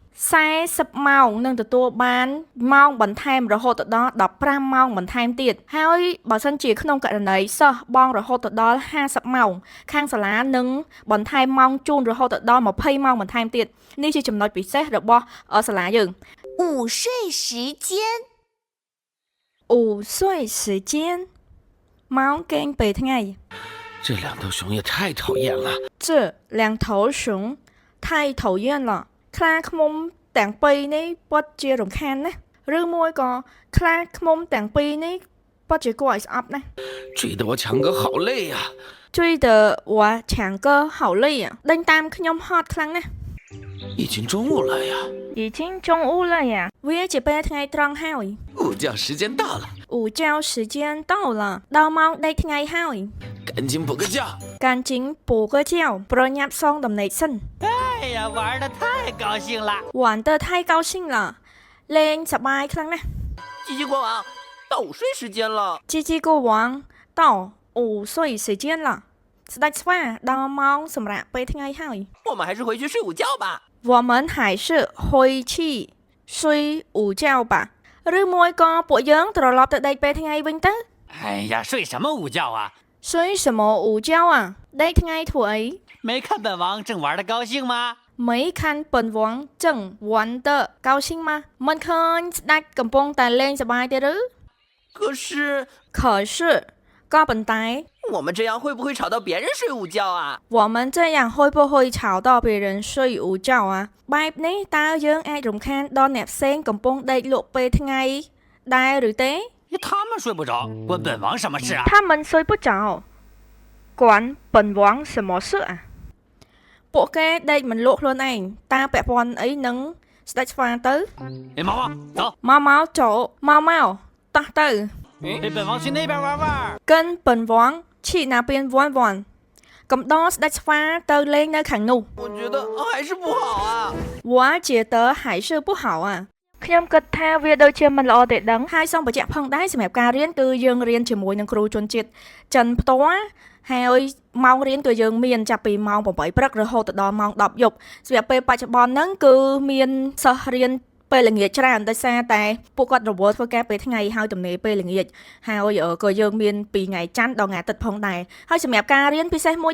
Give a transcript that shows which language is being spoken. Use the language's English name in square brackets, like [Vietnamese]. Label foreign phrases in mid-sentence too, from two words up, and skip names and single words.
[Khmer] 40 ម៉ោងនឹងទទួលបានម៉ោងបន្ថែមរហូតដល់15ម៉ោងបន្ថែមទៀតហើយបើសិនជាក្នុងករណីសិស្សបង់រហូតដល់50ម៉ោងខាងសាលានឹងបន្ថែមម៉ោងជូនរហូតដល់20ម៉ោងបន្ថែមទៀតនេះជាចំណុចពិសេសរបស់សាលាយើង [Chinese] 午睡时间午睡时间 [Khmer] ម៉ោងគេងពេលថ្ងៃ [Chinese] 这两头熊也太讨厌了这两头熊太讨厌了 [Khmer] ខ្លាឃ្មុំទាំងពីរនេះពិតជារំខានណាស់ឬមួយក៏ខ្លាឃ្មុំទាំងពីរនេះពិតជាគួរឲ្យស្អប់ណាស់ [Chinese] 追得我强哥好累呀追得我强哥好累呀 [Khmer] ដេញតាមខ្ញុំហត់ខ្លាំងណាស់ [Chinese] 已经中午了呀已经中午了呀 [Khmer] វាជាពេលថ្ងៃត្រង់ហើយ [Chinese] 午觉时间到了午觉时间到了 [Khmer] ដល់ម៉ោងដេកថ្ងៃហើយ [Chinese] 赶紧补个觉赶紧补个觉 [Khmer] ប្រញាប់សងដំណេកសិន [Chinese] 哎呀，玩的太高兴了！玩得太高兴了 [Khmer] លេងសប្បាយខ្លាំងណាស់ [Chinese] 叽叽国王，到午睡时间了。 [Khmer] ជីជីកូវងត [Chinese] 午睡时间了 [Khmer] ស្ដេចស្វាដល់ម៉ោងសម្រាប់ពេលថ្ងៃហើយ [Chinese] 我们还是回去睡午觉吧。我们还是回去睡午觉吧 [Khmer] ឬមួយក៏ពួកយើងត្រឡប់ទៅដេកពេលថ្ងៃវិញទៅ [Chinese] 哎呀，睡什么午觉啊？睡什么午觉啊 [Khmer] ដេកថ្ងៃធ្វើអី [Chinese] 没看本王正玩的高兴吗？没看本王正玩的高兴吗 [Khmer] មិនឃើញស្ដេចកំពុងតែលេងសប្បាយទេឬ [Chinese] 可是 [Khmer] 可是ក៏ប៉ុន្តែ [Chinese] 我们这样会不会吵到别人睡午觉啊？我们这样会不会吵到别人睡午觉啊 [Khmer] បែបនេះតើយើងអាចរំខានដល់អ្នកផ្សេងកំពុងដេកលក់ពេលថ្ងៃដែរឬទេ [Chinese] 他们睡不着，关本王什么事啊？他们睡不着管本王什么事啊 [Khmer] ពួកគេដេកមិនលក់ខ្លួនឯងតើពាក់ព័ន្ធអីនឹងស្ដេចស្វាទៅ [Chinese] 哎，毛毛，走， [Khmer] មកចូលមកតោះទៅ [Chinese] 陪本王去那边玩玩。跟本王去那边玩玩 [Khmer] កំដរស្ដេចស្វាទៅលេងនៅខាងនោះ [Chinese] 我觉得还是不好啊。我觉得还是不好啊 [Khmer] ខ្ញុំគិតថាវាដូចជាមិនល្អទេដឹងហើយសូមបញ្ជាក់ផងដែរសម្រាប់ការរៀនគឺយើងរៀនជាមួយនឹងគ្រូជនជាតិចិនផ្ទាល់ហើយម៉ោងរៀនគឺយើងមានចាប់ពីម៉ោង8ព្រឹករហូតដល់ម៉ោង10យប់សម្រាប់ពេលប ច្ចុប្បន្នហ្នឹងគឺមានសិស្សរៀនពេលល្ងាចច្រើនដោយសារតែពួកគាត់រវល់ធ្វើការពេលថ្ងៃហើយទំនេរពេលល្ងាចហើយក៏យើងមានពីថ្ងៃច័ន្ទដល់ថ្ងៃអាទិត្យផងដែរហើយសម្រាប់ការរៀនពិសេសមួយ